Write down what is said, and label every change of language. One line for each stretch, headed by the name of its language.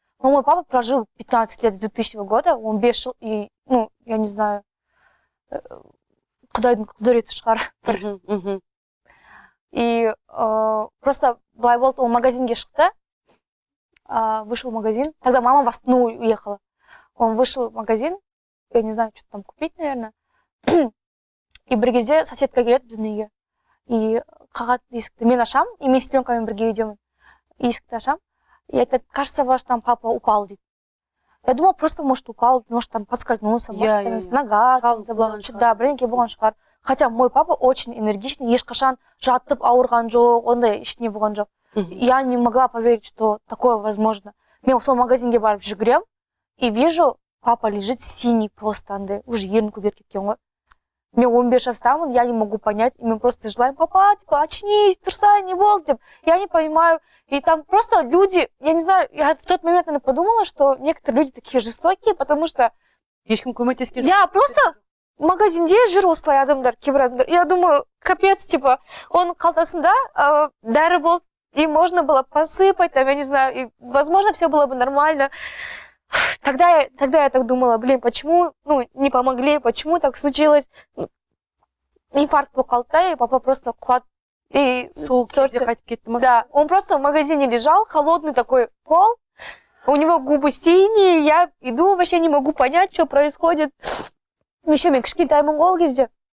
Russian: Но мой папа прожил 15 лет с 2000 года, он бешил, и, ну, я не знаю,
Kazakh: құдайдың құдіреті шығар.
Russian: И просто
Kazakh: былай болды,
Russian: он
Kazakh: магазинге шықты,
Russian: вышел в магазин, тогда мама в Астану уехала. Он вышел в магазин, я не знаю, что там купить, наверное, и
Kazakh: бір кезде соседка келеді біздің үйге. И қағады есікті, мен ашам, и мен сестренкамен бірге үйдемін. Есікті ашам.
Russian: И это, кажется, ваш там папа упал. Я думала, просто, может, упал, может, там поскользнулся, может, нога, да,
Kazakh: бірдеңке болған шығар.
Russian: Хотя мой папа очень энергичный,
Kazakh: ешқашан жатып ауырған жоқ, ондай ештеңе болған жоқ.
Russian: Я не могла поверить, что такое возможно.
Kazakh: Мен сол магазинге барып жүгірем,
Russian: и вижу, папа лежит синий просто,
Kazakh: андай, уже ерін көгеріп кеткен ғой. Мен 15 жастамын,
Russian: я не могу понять, и мы просто желаем, папа, типа, очнись,
Kazakh: тұрсай, не болды,
Russian: типа, я не понимаю. И там просто люди, я не знаю, я в тот момент подумала, что некоторые люди такие жестокие, потому что...
Kazakh: Ешкім көмектескен жоқ.
Russian: Я просто
Kazakh: в магазинде жүр осылай адамдар, кейбір адамдар.
Russian: Я думаю, капец, типа, он
Kazakh: қалтасында дәрі болды,
Russian: и можно было посыпать, там, я не знаю, и, возможно, все было бы нормально. Тогда я так думала, блин, почему, ну, не помогли, почему так случилось?
Kazakh: Инфаркт болып қалды,
Russian: и папа просто
Kazakh: құлады. И сол кезде қайтып кетті ма?
Russian: Да, он просто в магазине лежал, холодный такой пол, у него губы синие, я иду, вообще не могу понять, что происходит.
Kazakh: Еще мен кішкентаймын ғой ол кезде.